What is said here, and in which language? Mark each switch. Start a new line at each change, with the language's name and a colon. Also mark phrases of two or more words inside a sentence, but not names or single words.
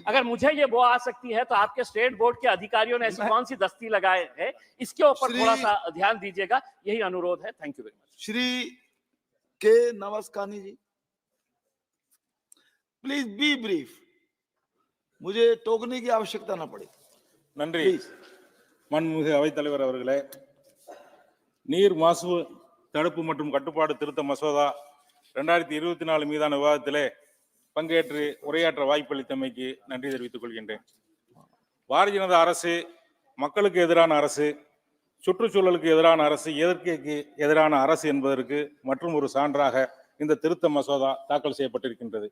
Hindi: अगर मुझे ये वो आ सकती है तो आपके
English: state board
Hindi: के अधिकारियों ने ऐसी कौन सी दस्ती लगाए है, इसके ऊपर थोड़ा सा ध्यान दीजिएगा, यही अनुरोध है।
English: thank you very much.
Hindi: श्री के नमस्कानी जी,
English: please be brief,
Hindi: मुझे टोकने की आवश्यकता ना पड़े।
Tamil: நன்றி மாண்புமிகு அவைத்தலைவர் அவர்களே, நீர் மாசு தடுப்பு மற்றும் கட்டுப்பாடு திருத்த மசோதா 2024 மீதான விவாதத்திலே பங்கேற்று உரையாற்ற வாய்ப்பளித்தமைக்கு நன்றி தெரிவித்துக் கொள்கின்றேன். பாரதிய ஜனதா அரசு மக்களுக்கு எதிரான அரசு, சுற்றுச்சூழலுக்கு எதிரான அரசு, இயற்கைக்கு எதிரான அரசு என்பதற்கு மற்றும் ஒரு சான்றாக இந்த திருத்த மசோதா தாக்கல் செய்யப்பட்டிருக்கின்றது.